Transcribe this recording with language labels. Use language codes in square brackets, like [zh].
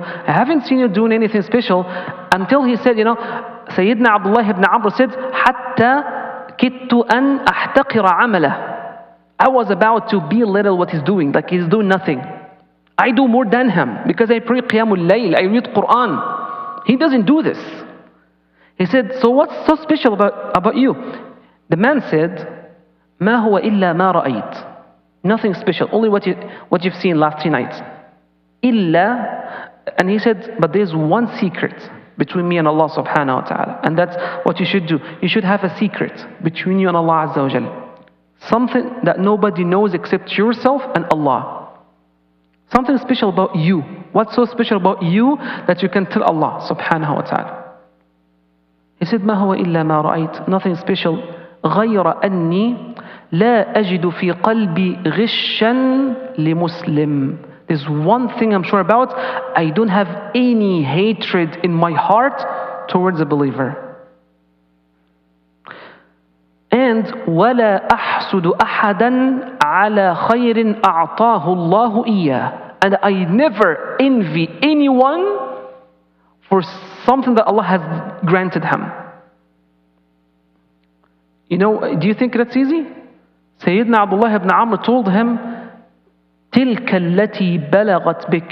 [en] I haven't seen you doing anything special, until he said, Sayyidina Abdullah ibn Amr said, [ar] حَتَّى كِدْتُ أَنْ أَحْتَقِرَ عَمَلَهُ. [en] I was about to belittle what he's doing, like he's doing nothing. I do more than him, because I pray Qiyamul Layl, I read Quran. He doesn't do this. He said, so what's so special about you? The man said, [ar] ما هو إلا ما رأيت. [en] Nothing special, only what you've seen last 3 nights. إلا, and he said, but there's one secret between me and Allah subhanahu wa ta'ala. And that's what you should do. You should have a secret between you and Allah azza wa jal. Something that nobody knows except yourself and Allah. Something special about you. What's so special about you that you can tell Allah subhanahu wa ta'ala? He said, [ar] ما هو إلا ما رأيت. [en] Nothing special. [ar] غير أني لا أجد في قلبي غشا لمسلم. [en] There's one thing I'm sure about. I don't have any hatred in my heart towards a believer. [ar] And ولا أحسد أحدا على خير أعطاه الله إياه. [en] And I never envy anyone for something that Allah has granted him. Do you think that's easy? Sayyidina Abdullah ibn Amr told him, [ar] تلك التي بلغت بك.